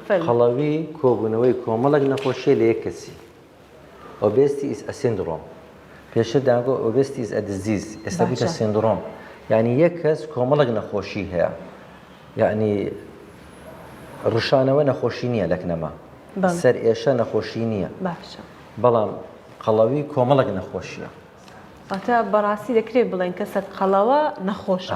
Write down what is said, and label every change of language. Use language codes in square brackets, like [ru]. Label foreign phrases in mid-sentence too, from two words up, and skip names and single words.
[ckb] خەڵەوی کۆبوونەوەی کۆمەڵێک نەخۆشیە لە یەک کەسی. [en] Obesity is a syndrome. [ckb] پێشتر داگۆ [en] obesity is a disease. [ckb] ئێستا بوویتە سیندرۆم. یعنی یەک کەس کۆمەڵێک نەخۆشی هەیە. یعنی ڕشانەوە نەخۆشی نییە لەکنەما. سەر ئێشە نەخۆشی نییە. بەڵام قەڵەوی کۆمەڵێک نەخۆشیە. واتە بەڕاستی دەکرێت بڵێن کەسەت قەڵەوە نەخۆشە.